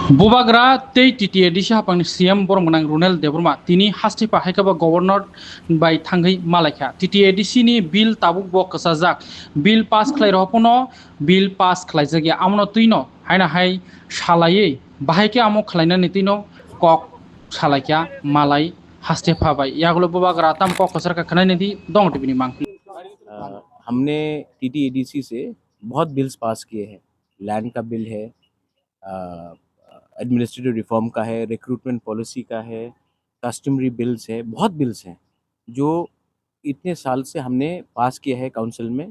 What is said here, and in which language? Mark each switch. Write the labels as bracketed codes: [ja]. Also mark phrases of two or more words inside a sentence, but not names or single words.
[trp] बुबाग्रा तै टिटिए दिशा हापांनि सीएम बरमगनां रुनेल देबरमा तिनी हास्टिपा हाइकाबा गवर्नर बाय थांगै मालायखा टिटिए डिसिनि बिल ताबुक बक कसाजाक [en] bill pass [trp] खलाय रहपनो [en] bill pass [trp] खलाय जगे आमनो तुइनो हायना हाय सालायै बाहायके आमो खलायना नितिनो कक सालायका मालाय हास्टेफाबाय यागलो बुबाग्रा ताम कक कसर का खनाय निति दंग टिबिनि मांग [hi] हमने टीटीएडीसी से बहुत बिल्स पास किए हैं। लैंड का बिल है, [en] administrative reform [hi] का है, [en] recruitment policy [hi] का है, [en] customary bills [hi] है, बहुत बिल्स हैं जो इतने साल से हमने पास किया है काउंसिल में।